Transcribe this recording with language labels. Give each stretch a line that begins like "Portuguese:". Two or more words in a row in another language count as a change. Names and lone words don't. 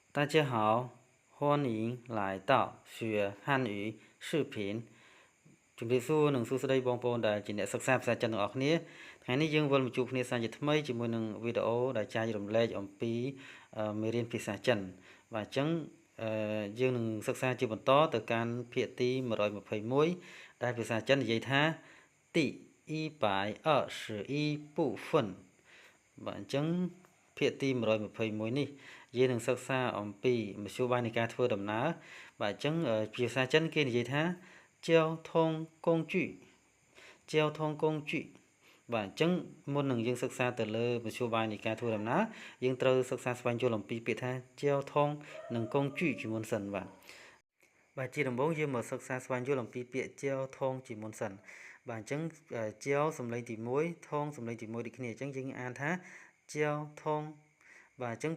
Chinese: 家好，欢迎来到学汉语视频
Khmer: ជំរាបសួរនិងសួស្តីបងប្អូនដែលជាអ្នកសិក្សាភាសាចិនទាំងអស់គ្នាថ្ងៃនេះយើងវិលមកជួបគ្នាសាជាថ្មីជាមួយនឹងវីដេអូដែលចែករំលែកអំពីមេរៀនភាសាចិនបាទអញ្ចឹងយើងនឹងសិក្សាជាបន្តទៅកាន់ភាគទី121ដែលភាសាចិននិយាយថា第 121部分បាទអញ្ចឹងភាគទី121នេះយើងនឹងសិក្សាអំពីមធ្យោបាយនៃការធ្វើដំណើរបាទអញ្ចឹងភាសាចិនគេនិយាយថា
Chinese: 交通工具交通工具
Khmer: បាទអញ្ចឹងមុននឹងយើងសិក្សាទៅលើមធ្យោបាយនៃការធ្វើដំណើរយើងត្រូវសិក្សាស្វែងយល់អំពីពាក្យថា交通និង工具ជាមុនសិនបាទជាដំបូងយើងមកសិក្សាស្វែងយល់អំពីពាក្យ交通ជាមុនសិនបាទអញ្ចឹង交សំឡេងទី1ថងសំឡេងទី1ដូចគ្នាអញ្ចឹងយើងអានថា交通បាទអញ្ចឹង